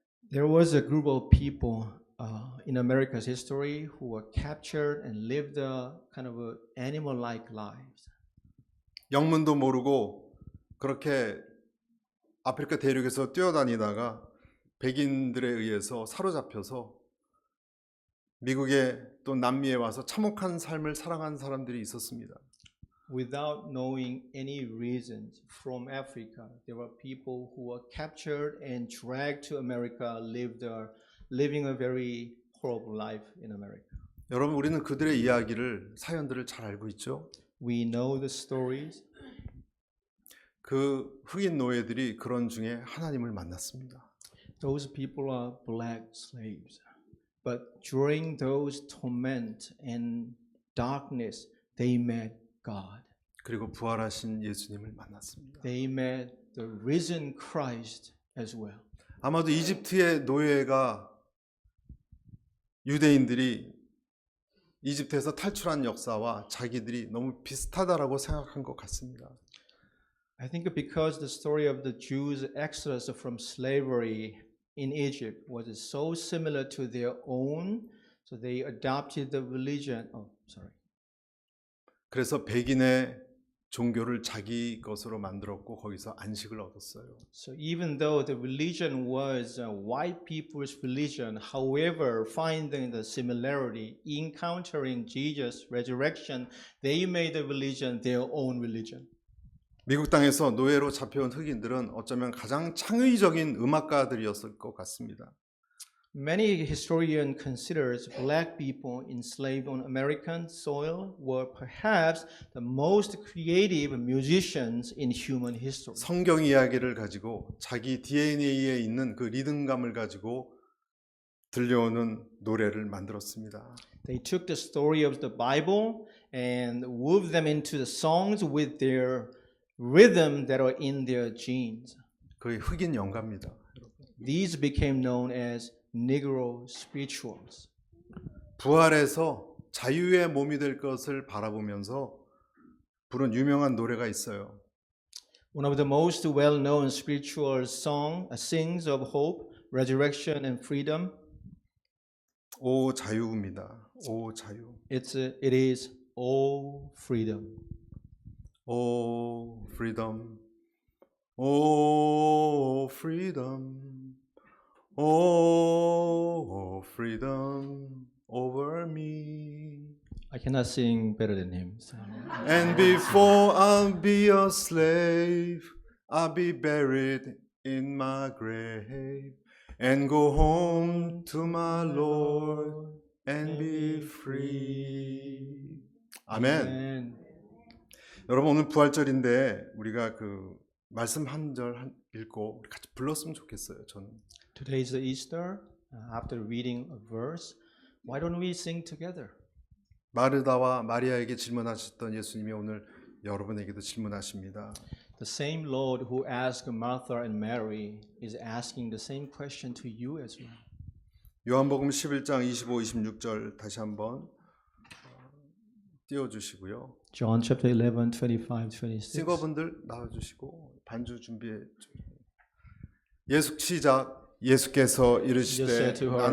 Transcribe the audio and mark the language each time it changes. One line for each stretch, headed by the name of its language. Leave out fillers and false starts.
English: There was a group of people in America's history who were captured and lived a kind of a animal-like lives.
Korean: 영문도 모르고 그렇게 아프리카 대륙에서 뛰어다니다가 백인들에 의해서 사로잡혀서 미국에 또 남미에 와서 참혹한 삶을 살아간 사람들이 있었습니다.
English: Without knowing any reasons from Africa, there were people who were captured and dragged to America, living a very horrible life in America.
Korean: 여러분 우리는 그들의 이야기를 사연들을 잘 알고 있죠.
English: We know the stories.
Korean: 그 흑인 노예들이 그런 중에 하나님을 만났습니다.
English: Those people are black slaves. But during those torment and darkness, they met God.
Korean: 그리고 부활하신 예수님을 만났습니다.
English: They met the risen Christ as well.
Korean: 아마도 이집트의 노예가 유대인들이 이집트에서 탈출한 역사와 자기들이 너무 비슷하다라고 생각한 것 같습니다.
English: I think because the story of the Jews' exodus from slavery in Egypt was so similar to their own, so they adopted the religion.
Korean: 그래서 백인의 종교를 자기 것으로 만들었고 거기서 안식을 얻었어요.
English: So even though the religion was white people's religion, however, finding the similarity, encountering Jesus' resurrection, they made the religion their own religion.
Korean: 미국 땅에서 노예로 잡혀온 흑인들은 어쩌면 가장 창의적인 음악가들이었을 것 같습니다.
English: Many historians considers black people enslaved on American soil were perhaps the most creative musicians in human history.
Korean: 성경 이야기를 가지고 자기 DNA에 있는 그 리듬감을 가지고 들려오는 노래를 만들었습니다.
English: They took the story of the Bible and wove them into the songs with their rhythm that are in their genes.
Korean: 그의 흑인 영가입니다.
English: These became known as Negro spirituals.
Korean: 부활해서 자유의 몸이 될 것을 바라보면서 부른 유명한 노래가 있어요.
English: One of the most well-known spiritual sings of hope, resurrection, and freedom.
Korean: 오 자유입니다. 오 자유.
English: It is O freedom. 오 freedom. 오 freedom. 오 freedom over me. I cannot sing better than him. So. And before I'll be a slave, I'll be buried in my grave and go home to my Lord and be free.
Korean: 아멘.
English: Amen.
Korean: 여러분 오늘 부활절인데 우리가 그 말씀 한 절 읽고 우리 같이 불렀으면 좋겠어요. 저는.
English: Today is the Easter. After reading a verse, why don't we sing together?
Korean: 마르다와 마리아에게 질문하셨던 예수님이 오늘 여러분에게도 질문하십니다.
English: The same Lord who asked Martha and Mary is asking the same question to you as well.
Korean: 요한복음 11장 25, 26절 다시 한번 띄워주시고요.
English: John chapter 11, 25, 26.
Korean: 싱어분들 나와주시고 반주 준비해. 예수 시작. 예수께서
English: Just
Korean: 이르시되
English: said to her, I